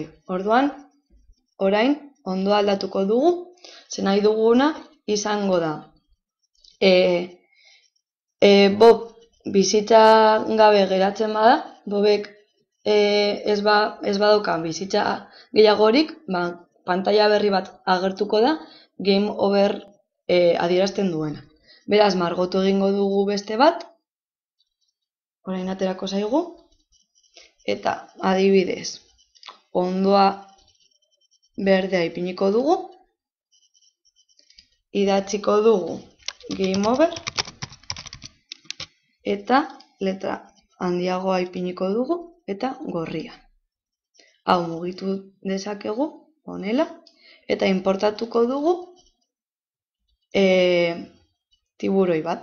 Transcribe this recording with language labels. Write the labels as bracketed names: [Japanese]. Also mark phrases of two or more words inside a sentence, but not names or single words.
[Basque] Orduan, orain, ondo aldatuko dugu, ze nahi duguna izango da. Bob bizitza gabe geratzen bada, Bobek ez badauka bizitza gehiagorik, pantaila berri bat agertuko da, [English] game over [Basque] adierazten duena. Beraz, margotu egingo dugu beste bat, orain aterako zaigu, eta adibidez, ondoa berdea ipiniko dugu, idatziko dugu [English] game over, [Basque] eta letra handiagoa ipiniko dugu, eta gorria. Hau mugitu dezakegu, honela, eta importatuko dugu tiburoi bat.